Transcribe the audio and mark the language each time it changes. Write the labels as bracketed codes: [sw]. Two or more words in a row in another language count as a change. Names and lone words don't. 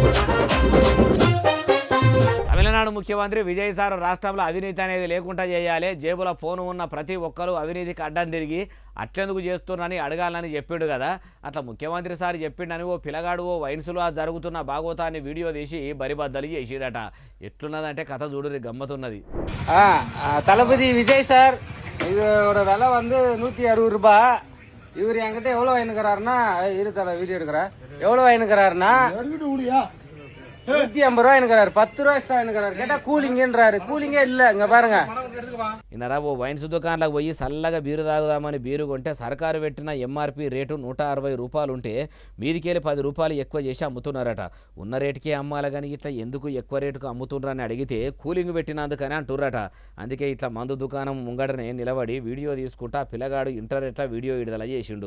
[te] తమిళనాడు ముఖ్యమంత్రి విజయ్ సారు రాష్ట్రంలో అవినీతి అనేది లేకుండా చేయాలి, జేబుల ఫోను ఉన్న ప్రతి ఒక్కరూ అవినీతికి అడ్డం తిరిగి అట్లెందుకు చేస్తున్నారని అడగాలని చెప్పిండు కదా. అట్లా ముఖ్యమంత్రి సార్ చెప్పిండని ఓ పిల్లగాడు ఓ వైన్సులో జరుగుతున్న భాగోతాన్ని వీడియో తీసి బరిబద్దలు చేసిడట. ఎట్లున్నదంటే కథ చూడు, గమ్మతున్నది. [ta] தளபதி விஜய் சார் இதோட விலை வந்து 160 ரூபாய். இவர் என்கிட்ட எவ்வளவு வாங்கிக்கிறாருன்னா, இருத்தல வீடியோ எடுக்கிறா, எவ்வளவு வாங்கிக்கிறாருன்னா 150 ரூபாய் எனக்கு 10 ரூபாய் எக்ஸ்ட்ரா எனக்கு கேட்டா கூலிங்கன்றாரு. கூலிங்கே இல்ல. இங்க பாருங்க, [te] ఇన్నరా ఓ వైన్స్ దుకాణాలకు పోయి చల్లగా బీరు తాగుదామని బీరు కొంటే సర్కారు పెట్టిన ఎంఆర్పి రేటు 160 రూపాయలు ఉంటే మీదికెళ్ళి 10 రూపాయలు ఎక్కువ చేసి అమ్ముతున్నారట. ఉన్న రేటుకే అమ్మాలి కానీ ఇట్లా ఎందుకు ఎక్కువ రేటుకు అమ్ముతున్నారని అడిగితే కూలింగ్ పెట్టినందుకని అంటుర్రట. అందుకే ఇట్లా మందు దుకాణం ముంగటనే నిలబడి వీడియో తీసుకుంటా పిల్లగాడు ఇంటర్నెట్లో వీడియో విడుదల చేసిండు.